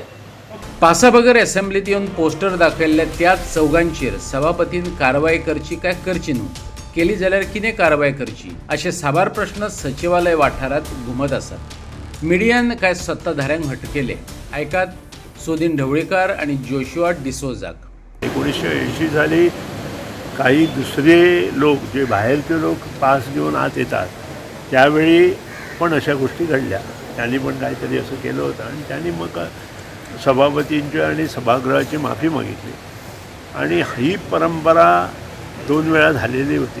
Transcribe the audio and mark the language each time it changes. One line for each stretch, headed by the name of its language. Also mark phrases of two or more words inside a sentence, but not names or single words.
Konkani: पासाबगर असेंब्लीत येवन पोस्टर दाखयल्ले त्याच चौगांचेर सभापतीन कारवाई करची काय करची न्हू, केली जाल्यार कितें कारवाई करची अशे साबार प्रश्न सचिवालय वाठारात घुमत आसात. मिडियान कांय सत्ताधाऱ्यांक हटकेले. आयकात सोदीन ढवळीकार आणि जोशुआ डिसोजाक.
Marathi: 1980 साली काही दुसरे लोक जे बाहेरचे लोक पास घेऊन आत येतात त्यावेळी पण अशा गोष्टी घडल्या. त्यांनी पण काहीतरी असं केलं होतं आणि त्यांनी मग सभापतींची आणि सभागृहाची माफी मागितली. आणि ही परंपरा 2 वेळा झालेली होती.